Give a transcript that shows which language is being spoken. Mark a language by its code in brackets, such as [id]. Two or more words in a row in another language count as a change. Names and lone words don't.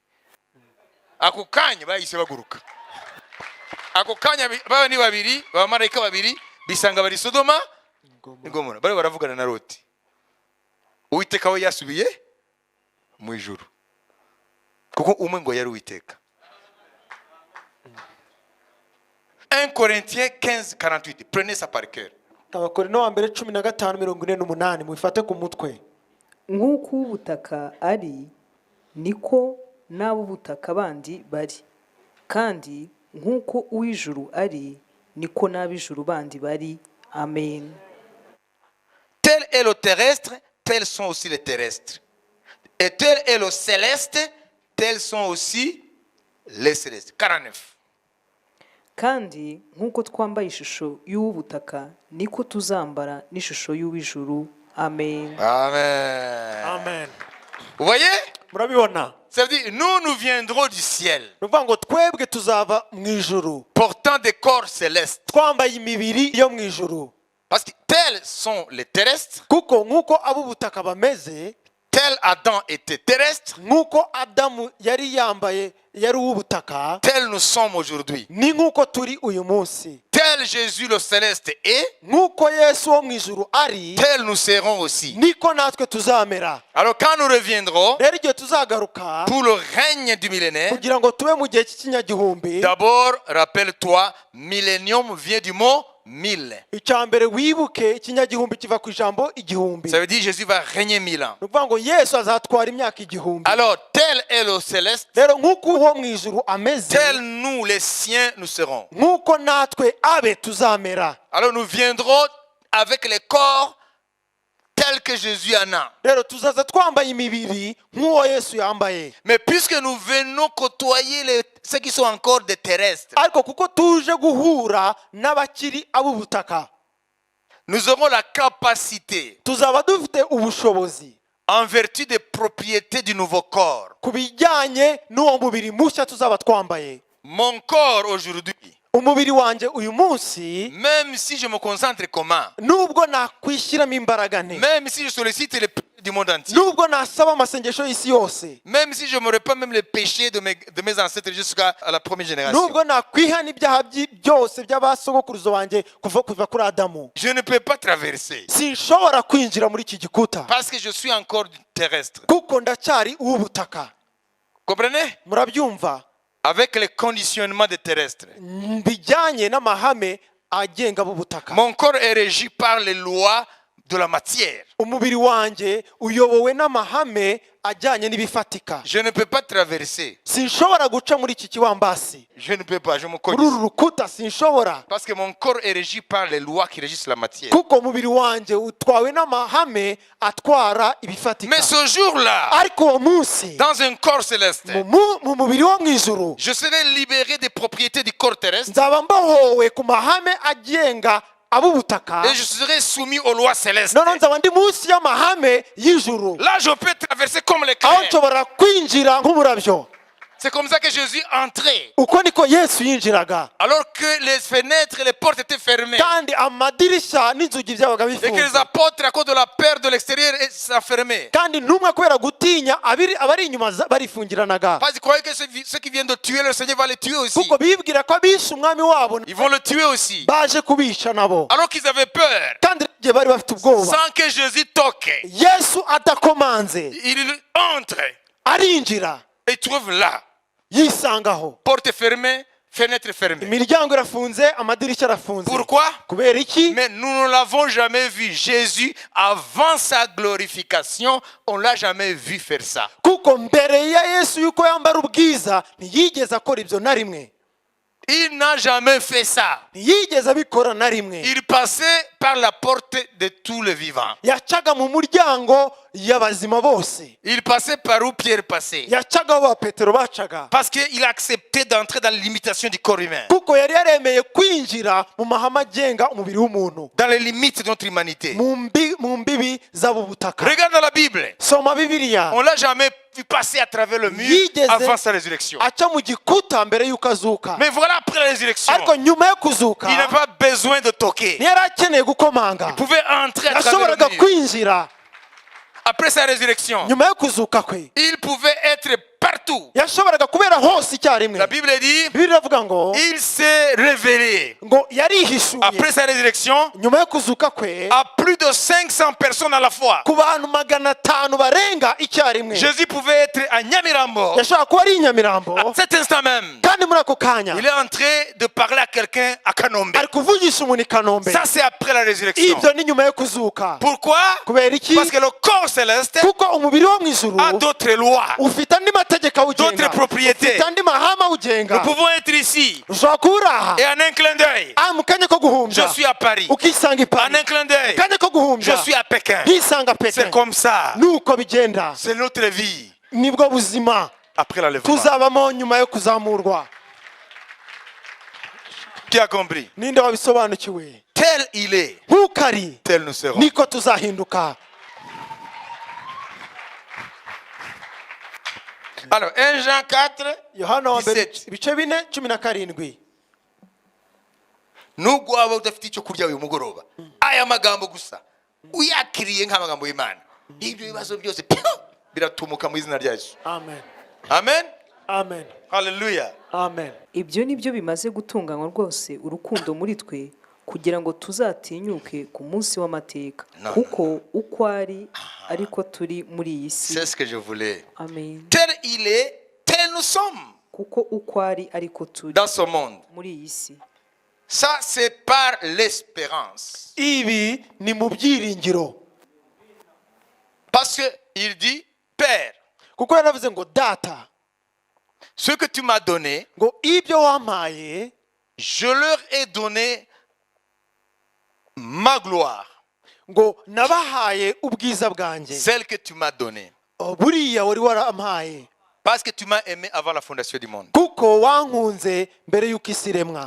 [rw] Ako kanya bahise baguruka, ako kanya baba ni babiri, abamarayika babiri bisanga bari Sodoma n'Gomora, bari baravugana na Loti. Uwiteka we yasubiye mu ijuru, kuko umwe ngo yari Uwiteka. [fr] 1 Corinthiens 15:48, prenez ça par cœur. [rw] Abakorinto wa mbere 15:48 mwifate ku mutwe. Nk'uko ubutaka ari niko n'ab'ubutaka bandi bari, kandi nk'uko uw'ijuru ari niko n'ab'ijuru bandi bari. Amen. [fr] Tel est le terrestre, tels sont aussi les terrestres. Et tel est le céleste, tels sont aussi les célestes. 49. [rw] Kandi nk'uko twambaye ishusho y'ubutaka niko tuzambara n'ishusho y'uw'ijuru. Amen. Amen. Amen. [fr] Vous voyez? [rw] Murabibona? [fr] Ça veut dire nous viendrons du ciel, [rw] Nuvuga ngo twebwe tuzava mu ijuru, [fr] portant des corps célestes. [rw] twambaye imibiri yo mu ijuru. [fr] Parce que tels sont les terrestres, [rw] Kuko nk'uko ab'ubutaka bameze, [fr] tel Adam était terrestre, [rw] nk'uko Adamu yari yambaye yari uw'ubutaka, [fr] tel nous sommes aujourd'hui. [rw] ni nk'uko turi uyu munsi. [fr] Tel tel Jésus le céleste est, [rw] nk'uko yesu wo mu ijuru ari [fr] tel nous serons aussi. [rw] niko natwe tuzamera. [fr] Alors quand nous reviendrons [rw] rero igihe tuzagaruka [fr] pour le règne du millénaire, [rw] kugira ngo tube mu gihe cy'ikinyagihumbi, [fr] d'abord, rappelle-toi, millénium vient du mot mille. [rw] icya mbere wibuke ikinyagihumbi kiva ku ijambo igihumbi. [fr] Ça veut dire Jésus va régner 1000 ans. [rw] ni ukuvuga ngo yesu azatwara imyaka igihumbi. [fr] Alors, tel est le céleste, [rw] rero nk'uko uwo mu ijuru ameze, [fr] tel nous, les siens, nous serons. [rw] nk'uko natwe abe tuzamera. [fr] Alors, nous viendrons avec les corps tels que Jésus en a. [rw] rero tuzaza twambaye imibiri nk'uwo yesu yambaye. [fr] Mais puisque nous venons côtoyer ceux qui sont encore des terrestres, [rw] ariko kuko tuje guhura n'abakiri ab'ubutaka, [fr] nous aurons la capacité, [rw] tuzaba dufite ubushobozi [fr] en vertu des propriétés du nouveau corps. [rw] ku bijyanye n'uwo mubiri mushya tuzaba twambaye. [fr] Mon corps aujourd'hui, [rw] umubiri wanjye uyu munsi, [fr] même si je me concentre comment, [rw] nubwo nakwishyiramo imbaraga nte, [fr] même si je sollicite les péchés du monde entier, [rw] nubwo nasaba amasengesho y'isi yose, [fr] même si je me répands même les péchés de mes ancêtres jusqu'à la première génération, [rw] nubwo nakwihana ibyaha byose by'abasogokuruza banjye kuva kuri adamu, [fr] je ne peux pas traverser [rw] sinshobora kwinjira muri iki gikuta [fr] parce que je suis encore terrestre. [rw] kuko ndacyari uw'ubutaka. [fr] Comprenez? [rw] murabyumva? [fr] Avec les conditionnements des terrestres. [rw] bijyanye n'amahame agenga ab'ubutaka. [fr] Mon corps est régi par les lois de la matière. [rw] umubiri wanjye uyobowe n'amahame ajyanye n'ibifatika. [fr] Je ne peux pas traverser. [rw] sinshobora guca muri iki kiwambasi, [fr] Je ne peux pas, je me [rw] muri [fr] connais. [rw] uru rukuta sinshobora, [fr] Parce que mon corps est régi par les lois qui régissent la matière. [rw] kuko umubiri wanjye utwawe n'amahame atwara ibifatika. [fr] Mais ce jour-là, [rw] ariko uwo munsi [fr] dans un corps céleste, [rw] mu mubiri wo mu ijuru [fr] je serai libéré des propriétés du corps terrestre [rw] nzaba mbohowe ku mahame agenga ab'ubutaka, [fr] et je serai soumis aux lois célestes. [rw] noneho nzaba ndi munsi y'amahame y'ijuru, [fr] Là, je peux traverser comme les [rw] aho [fr] clairs. [rw] nshobora kwinjira nk'umurabyo. [fr] C'est comme ça que Jésus entrait. [rw] uko niko yesu yinjiraga, [fr] Alors que les fenêtres et les portes étaient fermées. [rw] kandi amadirishya n'inzugi byabaga [fr] Et que les [rw] bifunze, [fr] apôtres, à cause de la peur de l'extérieur, s'enfermaient. [rw] kandi ntumwe kubera gutinya abari inyuma barifungiranaga, [fr] Parce qu'ils croyaient que ceux qui viennent de tuer le Seigneur va les tuer aussi. [rw] kuko bibwira ko abishe umwami wabo [fr] Ils vont le tuer aussi. [rw] baje kubica nabo, [fr] Alors qu'ils avaient peur. [rw] kandi igihe bari bafite ubwoba. [fr] Sans que Jésus toque. [rw] yesu adakomanze [fr] Il entre [rw] arinjira, [fr] et trouve là. [rw] yisangaho, [fr] Porte fermée, fenêtre fermée. [rw] imiryango irafunze, amadirishya arafunze. [fr] Pourquoi? [rw] kubera iki? [fr] Mais nous ne l'avons jamais vu. Jésus, avant sa glorification, on ne l'a jamais vu faire ça. [rw] kuko mbere ya yesu yuko yambara ubwiza ntiyigeze akora ibyo na rimwe, [fr] Il n'a jamais fait ça. [rw] ntiyigeze abikora na rimwe. [fr] Il passait par la porte de tous les vivants. [rw] yacaga mu muryango y'abazima bose, [fr] Il passait par où Pierre passait. [rw] yacaga aho ba petero bacaga, [fr] Parce qu'il a accepté d'entrer dans les limitations du corps humain. [rw] kuko yari yaremeye kwinjira mu mahame agenga umubiri w'umuntu, [fr] Dans les limites de notre humanité. [rw] mu mbibi z'ab'ubutaka. [fr] Regarde dans la Bible. [rw] soma bibiliya, [fr] On l'a jamais vu passer à travers le mur [rw] Yigeze [fr] avant sa résurrection. [rw] aca mu gikuta mbere y'uko azuka, [fr] Mais voilà, après la résurrection, [rw] ariko nyuma yo kuzuka [fr] il n'a pas besoin de toquer. [rw] ntiyari akeneye gukomanga, [fr] Il pouvait entrer à travers [rw] yashoboraga [fr] le mur. [rw] kwinjira. [fr] Après sa résurrection, [rw] nyuma yo kuzuka kwe [fr] il pouvait être partout. [rw] yashoboraga kubera hose icyarimwe. [fr] La Bible dit, [rw] bibiliya iravuga ngo [fr] il s'est révélé [rw] yarihishuye [fr] après sa résurrection [rw] nyuma yo kuzuka kwe [fr] à plus de 500 personnes à la fois. [rw] ku bantu 500 barenga icyarimwe. [fr] Jésus pouvait être à Nyamirambo. [rw] yashobora kuba ari i Nyamirambo, [fr] À cet instant même, [rw] kandi muri ako kanya [fr] il est en train de parler à quelqu'un à Kanombe. [rw] ari kuvugisha umuntu i Kanombe. [fr] Ça, c'est après la résurrection. [rw] ibyo ni nyuma yo kuzuka. [fr] Pourquoi? [rw] kubera iki? [fr] Parce que le corps céleste [rw] kuko umubiri wo mu ijuru [fr] a d'autres lois, [rw] ufite andi mategeko awugenga, [fr] d'autres propriétés. [rw] ufite andi mahame awugenga. [fr] Nous pouvons être ici [rw] ushobora kuba uri aha [fr] et en un clin d'œil, [rw] mu kanya ko [fr] je [rw] guhumbya [fr] suis à Paris. [rw] ukisanga i [fr] En [rw] Paris, [fr] un clin d'œil, [rw] mu kanya ko [fr] je [rw] guhumbya [fr] suis à Pékin. [rw] nkisanga [fr] C'est [rw] Peke. [fr] comme ça. [rw] nuko bigenda, [fr] C'est notre vie [rw] nibwo buzima [fr] après l'enlèvement. [rw] tuzabamo nyuma yo kuzamurwa. [fr] Qui a compris? [rw] ninde wabisobanukiwe? [fr] Tel il est, [rw] nk'uko ari [fr] tel nous serons. [rw] niko tuzahinduka. [fr] Alors, 1 Jean 4, [rw] yohana wa mbere [fr] 17. [rw] ibice 4:17. nubwo waba udafite icyo kurya uyu mugoroba, aya magambo gusa uyakiriye nk'amagambo y'Imana, ibyo bibazo byose piu, biratumuka mu izina rya Yesu. amen. Amen. amen Alléluia. amen. ibyo ni byo bimaze gutunganywa rwose urukundo muri twe kugira ngo tuzatinyuke ku munsi w'amateka No, kuko uko ari ariko turi muri iyi si. [fr] C'est ce que je voulais. Amen. Tel il est, tel nous sommes [rw] kuko uko ari ariko turi [fr] dans ce monde. [rw] muri iyi si. [fr] Ça, c'est par l'espérance. [rw] Ibi ni mu byiringiro, [fr] Parce qu'il dit, Père, [rw] kuko yaravuze ngo data, [fr] ce que tu m'as donné, [rw] ngo ibyo wampaye [fr] je leur ai donné ma gloire, [rw] ngo nabahaye ubwiza bwanjye, [fr] celle que tu m'as donnée. [rw] buriya wari warampaye [fr] Parce que tu m'as aimé avant la fondation du monde. [rw] kuko wankunze mbere y'uko isi iremwa.